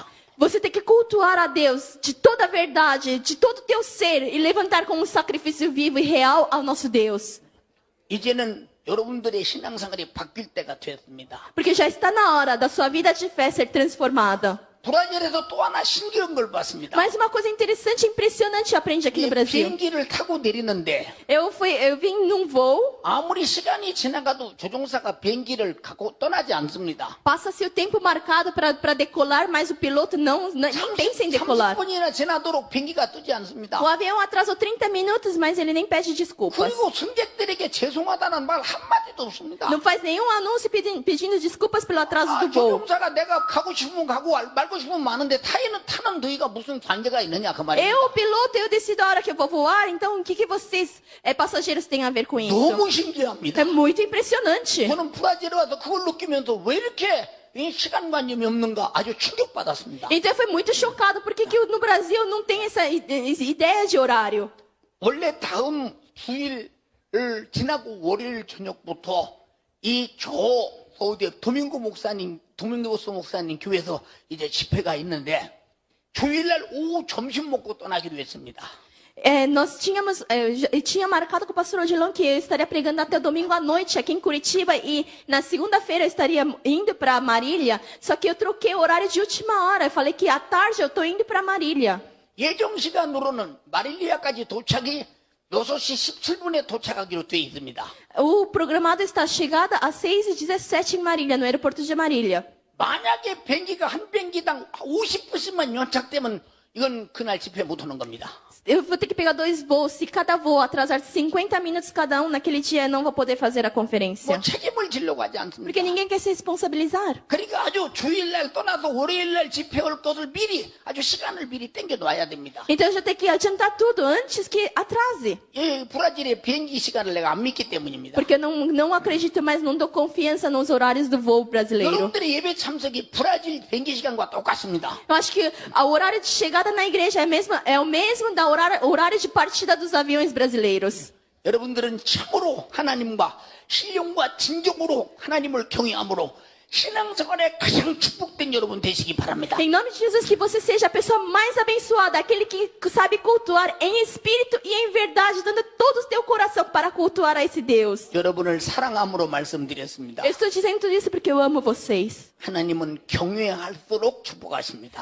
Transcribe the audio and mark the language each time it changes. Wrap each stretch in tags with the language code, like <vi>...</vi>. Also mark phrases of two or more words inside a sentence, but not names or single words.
<pt>Você tem que cultuar a Deus de toda a verdade, de todo o teu ser e levantar como um sacrifício vivo e real ao nosso Deus.</pt> <ko>이제는 여러분들의 신앙생활이 바뀔 때가 됐습니다.</ko> <pt>Porque já está na hora da sua vida de fé ser transformada.</pt> <ko>브라질에서 또 하나 신기한 걸 봤습니다.</ko> <pt>Mas uma coisa interessante e impressionante eu aprendi aqui no</pt> <ko>이</ko> <pt>Brasil.</pt> <ko>비행기를 타고 내리는데</ko> <pt>Eu vim num voo,</pt> <ko>아무리 시간이 지나가도 조종사가 비행기를 갖고 떠나지 않습니다.</ko> <pt>passa-se o tempo marcado para decolar, mas o piloto nem pensa em decolar.</pt> <ko>30분이나 지나도록 비행기가 뜨지 않습니다.</ko> <pt>O avião atrasou 30 minutos, mas ele nem pede desculpas.</pt> <ko>그리고 승객들에게 죄송하다는 말 한마디도 없습니다.</ko> <pt>Não faz nenhum anúncio pedindo desculpas pelo atraso</pt> <ko>아,</ko> <pt>do voo.</pt> <ko>조종사가 내가 가고 싶으면 가고 말고 싶으면 마는데 타는 너희가 무슨 관계가 있느냐 그 말입니다.</ko> <pt>Eu, piloto, eu decido a hora que eu vou voar, então o que vocês, passageiros, têm a ver com isso?</pt> <ko>너무 신기합니다.</ko> <pt>É muito impressionante.</pt> <ko>저는 브라질에 와서 그걸 느끼면서 왜 이렇게 이 시간관념이 없는가 아주 충격받았습니다.</ko> <pt>Então eu fui muito chocado, porque que no Brasil não tem essa ideia de horário.</pt> <ko>원래 다음 주일을 지나고 월요일 저녁부터 어디 도밍고 목사님 교회에서 이제 집회가 있는데 주일날 오후 점심 먹고 떠나기로 했습니다.</ko> <pt>Nós tinha marcado com o pastor Odilon que eu estaria pregando até domingo à noite aqui em Curitiba e na segunda-feira eu estaria indo para Marília, só que eu troquei o horário de última hora. Eu falei que à tarde eu estou indo para Marília.</pt> <ko>예정 시간으로는 마릴리아까지 도착이 6시 17분에 도착하기로 되어 있습니다.</ko> <pt>O programado está chegada às 6h17 em Marília, no aeroporto de Marília.</pt> <ko>만약에 비행기가 한 비행기당 50분씩만 연착되면 이건 그날 집회 못 오는 겁니다.</ko> <pt>Eu vou ter que pegar 2 voos. Se cada voo atrasar 50 minutos cada um, naquele dia eu não vou poder fazer a conferência.</pt> <ko>뭐 책임을 지려고 하지 않습니다.</ko> <pt>Porque ninguém quer se responsabilizar.</pt> <ko>그러니까 아주 주일날 떠나서 월요일날 집회 올 것을 미리 아주 시간을 미리 땡겨 놔야 됩니다.</ko> <pt>Então eu já tenho que adiantar tudo antes que atrase.</pt> <ko>이 브라질의 비행기 시간을 내가 안 믿기 때문입니다.</ko> <pt>Porque eu não acredito mais, não dou confiança nos horários do voo brasileiro.</pt> <ko>여러분들의 예배 참석이 브라질 비행기 시간과 똑같습니다.</ko> <pt>Eu acho que o horário de chegada na igreja é o mesmo da horário de partida dos aviões brasileiros.</pt> <ko>여러분들은 참으로 하나님과 신령과 진정으로 하나님을 경외함으로 신앙생활에 가장 축복된 여러분 되시기 바랍니다.</ko> <pt>Em nome de Jesus, que você seja a pessoa mais abençoada, aquele que sabe cultuar em espírito e em verdade, dando todo o teu coração para cultuar a esse Deus.</pt> <ko>여러분을 사랑함으로 말씀드렸습니다.</ko> <pt>Eu estou dizendo tudo isso porque eu amo vocês.</pt> <ko>하나님은 경외할수록 축복하십니다.</ko>